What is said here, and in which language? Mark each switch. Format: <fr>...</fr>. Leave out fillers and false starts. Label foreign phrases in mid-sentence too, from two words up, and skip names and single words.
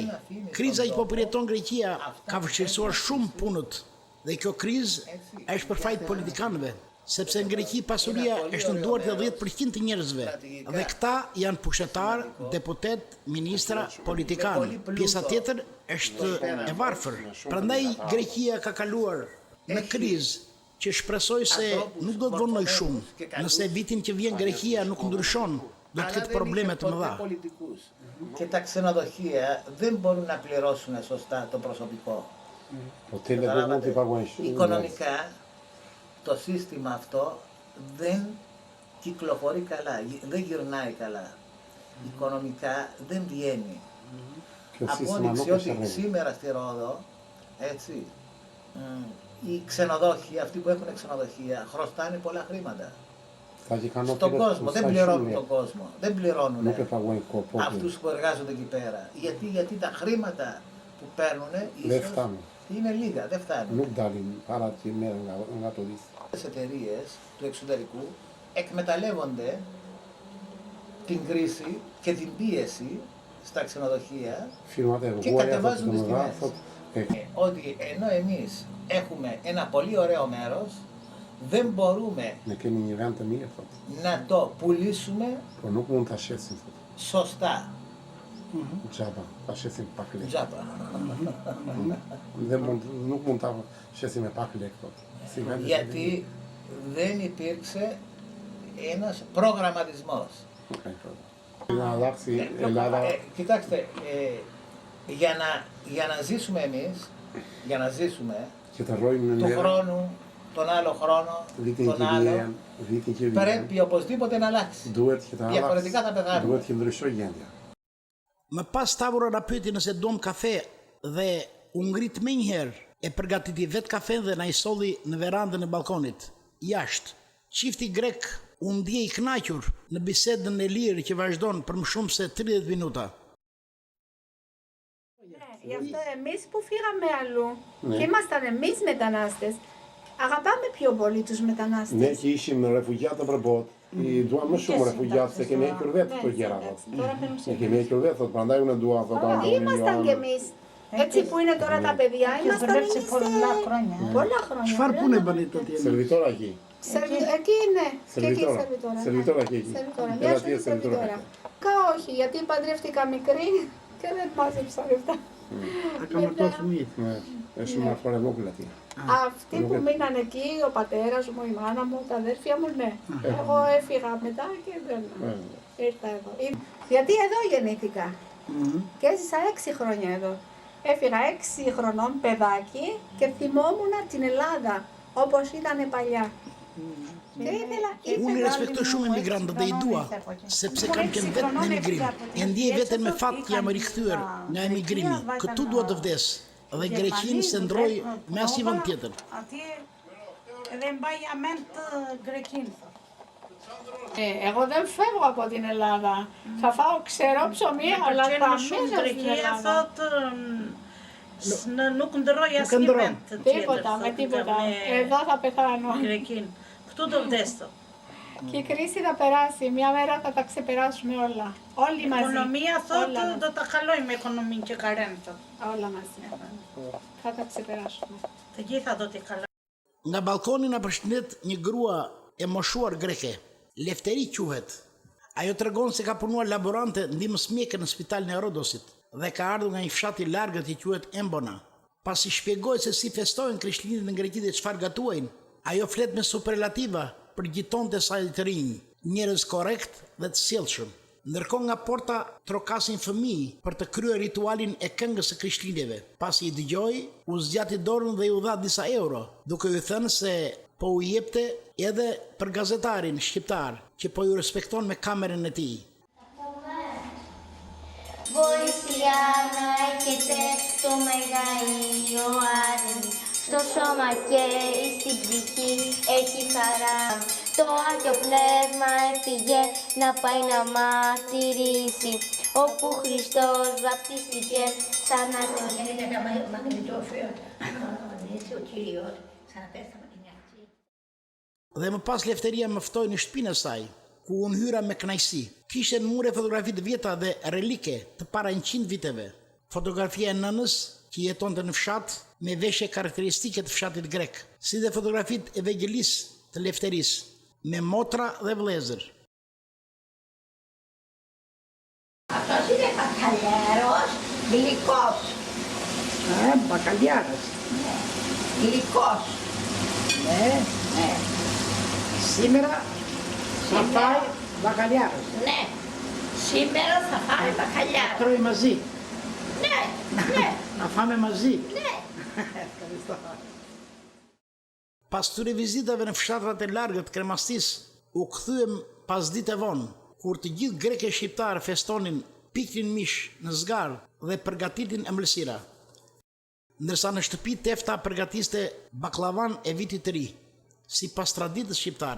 <sq>Kriza që po përjeton Greqia ka vështirësuar shumë punët dhe kjo krizë është për fajt politikanëve, sepse në Greqi pasuria është në duart e 10% të njerëzve dhe këta janë pushtetar, deputet, ministra, politikanë. Pjesa tjetër është e varfër. Prandaj Greqia ka kaluar në krizë që shpresoj se nuk do të vonoj shumë. Nëse vitin që vjen Greqia nuk ndryshon, do të ketë probleme të mëdha.</sq> <el>Πολιτικούς. Και τα ξενοδοχεία δεν μπορούν να πληρώσουν σωστά το προσωπικό.</el> <sq>Hotelet δεν mund t'i paguajnë shumë.</sq> <el>Οικονομικά το σύστημα αυτό δεν κυκλοφορεί καλά, δεν γυρνάει καλά. Οικονομικά δεν βγαίνει.</el> <sq>Kjo sistema</sq> <el>Απόδειξη</el> <sq>nuk është</sq> <el>ότι</el> <sq>e rregull.</sq> <el>σήμερα στη Ρόδο, έτσι, οι ξενοδόχοι, αυτοί που έχουν ξενοδοχεία, χρωστάνε πολλά χρήματα.</el> <sq>Ata që kanë</sq> <el>Στον</el> <sq>hotelet</sq> <el>κόσμο, δεν</el> <sq>sa</sq> <el>πληρώνουν</el> <sq>shumë</sq> <el>τον κόσμο, δεν πληρώνουν</el> <sq>nuk e paguajnë popullit.</sq> <el>αυτούς που εργάζονται εκεί πέρα. Γιατί τα χρήματα που παίρνουν Δεν φτάνουν. είναι λίγα, δεν φτάνουν.</el> <sq>Nuk dalin parat që merren nga turistët.</sq> <el>Οι εταιρείες του εξωτερικού εκμεταλλεύονται την κρίση και την πίεση στα ξενοδοχεία</el> <sq>Firmat e</sq> <el>και</el> <sq>rruguaja thotë</sq> <el>κατεβάζουν τις</el> <sq>domethënë</sq> <el>τιμές.</el> <sq>thotë</sq> <el>Ότι ενώ εμείς έχουμε ένα πολύ ωραίο μέρος, δεν μπορούμε</el> <sq>ne kemi një vend të mirë thotë,</sq> <el>να το πουλήσουμε</el> <sq>por nuk mund ta shesim thotë.</sq> <el>σωστά.</el> <sq>Gjaba, ta shesim pak lek.</sq> <el>Τζάπα.</el> <sq>Nuk mund ta shesim me pak lek thotë. Si vendi</sq> <el>Γιατί δεν υπήρξε ένας προγραμματισμός.</el> <sq>Në allakësi Ελλάδα</sq> <el>Κοιτάξτε, για να ζήσουμε εμείς, για να ζήσουμε,</el> <sq>që të rrojmë në</sq> <el>του</el> <sq>merë,</sq> <el>χρόνου, τον άλλο χρόνο,</el> <sq>vitin</sq> <el>τον</el> <sq>që</sq> <el>άλλο,</el> <sq>vjen, vitin që vjen,</sq> <el>πρέπει οπωσδήποτε να αλλάξει.</el> <sq>duhet që të</sq> <el>Διαφορετικά θα</el> <sq>allaks,</sq> <el>πεθάνουμε.</el> <sq>duhet që ndryshoj gjendja. Më pas Tavora na pyeti nëse duam kafe dhe u ngrit më njëherë e përgatiti vetë kafe dhe na i solli në verandën e balkonit, jashtë. Çifti grek u ndje i kënaqur në bisedën e lirë që vazhdon për më shumë se 30 minuta.</sq> <el>Γι' αυτό εμείς που φύγαμε αλλού Ναι. και ήμασταν εμείς μετανάστες, αγαπάμε πιο πολύ τους</el> <sq>Ne</sq> <el>μετανάστες.</el> <sq>që ishim refugjat nëpër botë, i duam më shumë refugjat se kemi hequr vetë këto gjëra thotë. Ne kemi hequr vetë thotë, prandaj unë dua thotë Antoni</sq> <el>Ήμασταν κι</el> <sq>Joana.</sq> <el>εμείς. Έτσι που είναι τώρα τα παιδιά, ήμασταν εμείς πολλά χρόνια.</el> <sq>Çfarë pune bëni të tjerë?</sq> <el>Servitor εκεί. Εκεί είναι. Και εκεί Σερβιτόρα. σερβιτόρα. Σερβιτόρα και εκεί. Σερβιτόρα. Έλα, Μια τι ζωή σερβιτόρα σερβιτόρα. έχετε. Κα όχι, γιατί παντρεύτηκα μικρή και δεν μάζεψα λεφτά.</el> <sq>A ka më të fëmijët. Ne, është shumë afër e vogël atje.</sq> <el>Αυτοί που μείναν εκεί, ο πατέρας μου, η μάνα μου, τα αδέρφια μου, ναι. Εγώ έφυγα μετά και δεν ήρθα εδώ. Γιατί εδώ γεννήθηκα. Και έζησα 6 χρόνια εδώ. Έφυγα 6 χρονών παιδάκι και θυμόμουν την Ελλάδα όπως ήταν παλιά. Και</el> <sq>Unë i respektoj shumë emigrantët dhe i dua, sepse kam qenë vetë në emigrim. E ndjej veten me fat që jam rikthyer nga emigrimi. Këtu dua të vdes dhe Greqinë se ndroj me asnjë vend tjetër. Atje edhe mbaj amend të Greqinë.</sq> <el>Εγώ δεν φεύγω από την Ελλάδα. Θα φάω ξερό ψωμί, αλλά θα</el> <sq>Pëlqen më</sq> <el>μείνω</el> <sq>shumë</sq> <el>στην</el> <sq>Greqia</sq> <el>Ελλάδα.</el> <sq>thotë nuk ndërroj asnjë ndërron. vend të tjetër.</sq> <el>Τίποτα, με</el> <sq>thotë,</sq> <el>τίποτα.</el> <sq>me</sq> <el>Εδώ θα πεθάνω.</el> <sq>Greqinë. Këtu do vdes thotë.</sq> <el>Και η κρίση θα περάσει. Μια μέρα θα τα ξεπεράσουμε όλα. Όλοι μαζί.</el> <sq>Ekonomia</sq> <el>Όλα</el> <sq>thotë</sq> <el>μαζί.</el> <sq>do ta kalojmë ekonominë që ka rënë thotë.</sq> <el>Όλα μαζί. Θα τα ξεπεράσουμε.</el> <sq>Të gjitha do t'i kalojmë. Nga balkoni na përshëndet një grua e moshuar greke. Lefteri quhet. Ajo tregon se ka punuar laborante ndihmës mjeke në spitalin e Rodosit dhe ka ardhur nga një fshat i largët që quhet Embona. Pasi shpjegoi se si festojnë Krishtlindjet në Greqi dhe çfarë gatuajnë, ajo flet me superlativa për gjitonte saj të rinj, njerëz korrekt dhe të sjellshëm. Ndërkohë nga porta trokasin fëmijë për të kryer ritualin e këngës së Krishtlindjeve. Pasi i dëgjoi, u zgjati dorën dhe i u dha disa euro, duke i thënë se po u jepte edhe për gazetarin shqiptar që po ju respekton me kamerën e tij.</sq> <el>Βοήθεια να έχετε το Μεγαείο Άρη. Στο σώμα και στην ψυχή έχει χαρά. Το Άγιο Πνεύμα έφυγε να πάει να μαρτυρήσει. Όπου Χριστός βαπτίστηκε σαν να το</el> <sq>Dhe më pas Lefteria më ftoi në shtëpinë e saj, ku unë hyra me kënaqësi. Kishte në mure fotografi të vjetra dhe relike të para 100 viteve. Fotografia e nënës që jetonte në fshat me veshje karakteristike të fshatit grek, si dhe fotografit e vegjelis të Lefteris, me motra dhe vëllezër.</sq> <el>Αυτός είναι μπακαλιάρος, γλυκός. Μπακαλιάρος. Ναι. Γλυκός. Ναι. Ναι. Σήμερα θα φάει μπακαλιάρος. Ναι. Σήμερα θα φάει μπακαλιάρος. Τρώει μαζί. Ναι. Ναι. Να φάμε μαζί. Ναι. Ευχαριστώ.</el> <sq>Pas këtyre vizitave në fshatrat e largët Kremastis, u kthyem pas ditë e vonë, kur të gjithë greke shqiptarë festonin, piknin mish në zgarë dhe përgatitin ëmbëlsira. Ndërsa në shtëpi Tefta përgatiste baklavan e vitit të ri, sipas traditës shqiptare.</sq>